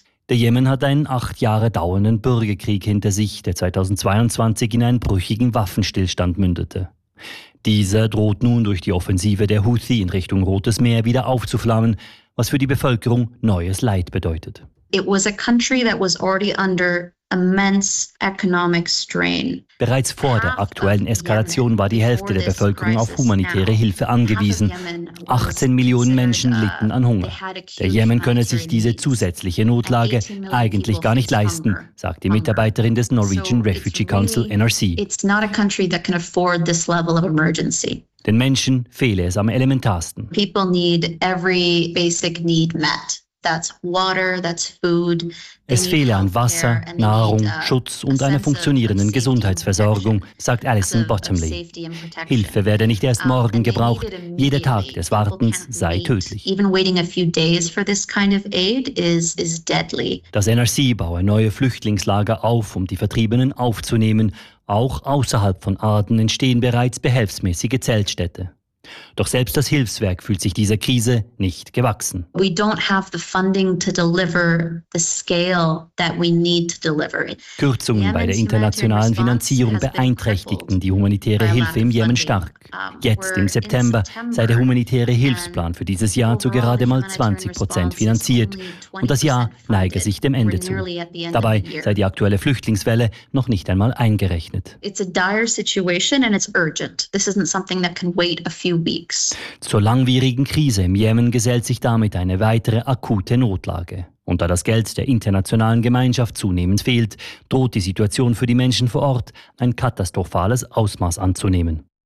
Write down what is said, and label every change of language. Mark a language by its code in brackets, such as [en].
[de] Der Jemen hat einen 8 Jahre dauernden Bürgerkrieg hinter sich, der 2022 in einen brüchigen Waffenstillstand mündete. Dieser droht nun durch die Offensive der Houthi in Richtung Rotes Meer wieder aufzuflammen, was für die Bevölkerung neues Leid bedeutet. [en] It was a country that was already under immense economic strain. [de] Bereits vor der aktuellen Eskalation war die Hälfte der Bevölkerung auf humanitäre Hilfe angewiesen. 18 Millionen Menschen litten an Hunger. Der Jemen könne sich diese zusätzliche Notlage eigentlich gar nicht leisten, sagt die Mitarbeiterin des Norwegian Refugee Council, NRC. [en] It's not a country that can afford this level of emergency. [de] Den Menschen fehle es am elementarsten. [en] People need every basic need met. That's water, that's food. [de] Es fehle an Wasser, Nahrung, Schutz und einer funktionierenden Gesundheitsversorgung, sagt Alison Bottomley. Hilfe werde nicht erst morgen gebraucht. Jeder Tag des Wartens sei tödlich. [en] Even waiting a few days for this kind of aid is deadly. [de] Das NRC baue neue Flüchtlingslager auf, um die Vertriebenen aufzunehmen. Auch außerhalb von Aden entstehen bereits behelfsmäßige Zeltstädte. Doch selbst das Hilfswerk fühlt sich dieser Krise nicht gewachsen. [en] We don't have the funding to deliver the scale that we need to deliver. [de] Kürzungen bei der internationalen Finanzierung beeinträchtigten die humanitäre Hilfe im Jemen stark. Jetzt im September sei der humanitäre Hilfsplan für dieses Jahr zu gerade mal 20% finanziert und das Jahr neige sich dem Ende zu. Dabei sei die aktuelle Flüchtlingswelle noch nicht einmal eingerechnet. [en] It's a dire situation and it's urgent. This isn't something that can wait a few weeks. [de] Zur langwierigen Krise im Jemen gesellt sich damit eine weitere akute Notlage. Und da das Geld der internationalen Gemeinschaft zunehmend fehlt, droht die Situation für die Menschen vor Ort ein katastrophales Ausmaß anzunehmen.